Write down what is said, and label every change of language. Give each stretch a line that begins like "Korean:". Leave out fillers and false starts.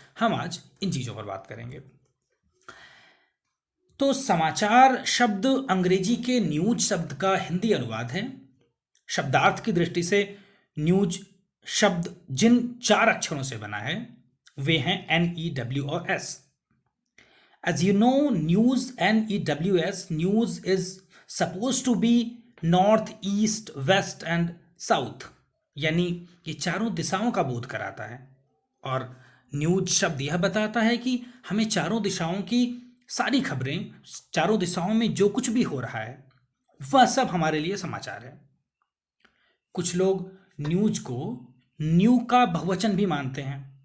Hindi: हम आज इन चीज़ों पर बात करेंगे। तो समाचार शब्द अंग्रेजी के न्यूज शब्द का हिंदी अनुवाद है। शब्दार्थ की दृष्टि से न्यूज शब्द जिन चार अक्षरों से बना है वे हैं NEW और S।
English: As you know, news NEWS, news is supposed to be north, east, west and south,
Hindi: यानी ये चारों दिशाओं का बोध कराता है। और न्यूज शब्द यह बताता है कि हमें चारों दिशाओं की सारी खबरें, चारों दिशाओं में जो कुछ भी हो रहा है वह सब हमारे लिए समाचार है। कुछ लोग न्यूज को न्यू का बहुवचन भी मानते हैं।